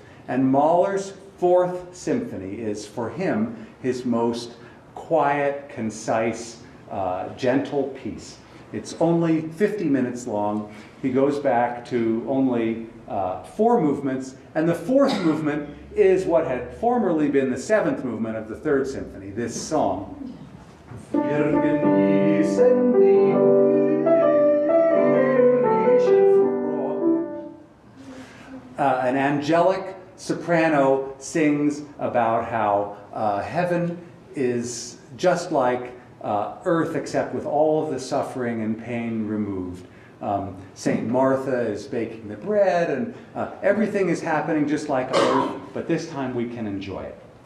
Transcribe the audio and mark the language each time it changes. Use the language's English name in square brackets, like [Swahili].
[English] And Mahler's fourth symphony is, for him, his most quiet, concise, gentle piece. It's only 50 minutes long. He goes back to only 4 movements, and the fourth movement is what had formerly been the seventh movement of the third symphony, this song. [German] Wir genießen die himmlischen Freuden. [English] An angelic soprano sings about how heaven is just like earth, except with all of the suffering and pain removed. Saint Martha is baking the bread, and everything is happening just like on earth, but this time we can enjoy it.